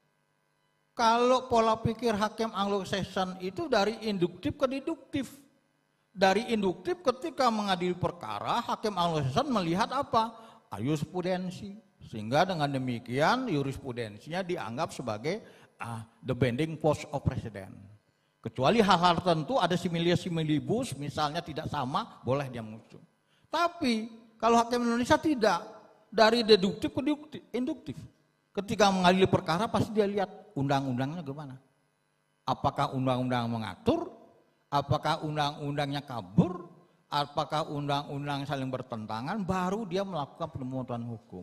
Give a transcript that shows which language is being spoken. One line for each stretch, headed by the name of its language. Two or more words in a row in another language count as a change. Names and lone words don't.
Indonesian: Kalau pola pikir hakim Anglo-Saxon itu dari induktif ke deduktif. Dari induktif ketika mengadili perkara, hakim Anglo-Saxon melihat apa? Jurisprudensi. Sehingga dengan demikian jurisprudensinya dianggap sebagai
English: the binding force of precedent.
Indonesian: Kecuali hal-hal tertentu ada
Latin: similis similibus,
Indonesian: misalnya tidak sama, boleh dia muncul. Tapi kalau hakim Indonesia tidak, dari deduktif ke induktif. Ketika mengadili perkara pasti dia lihat undang-undangnya gimana. Apakah undang-undang mengatur, apakah undang-undangnya kabur, apakah undang-undang saling bertentangan, baru dia melakukan penemuan hukum.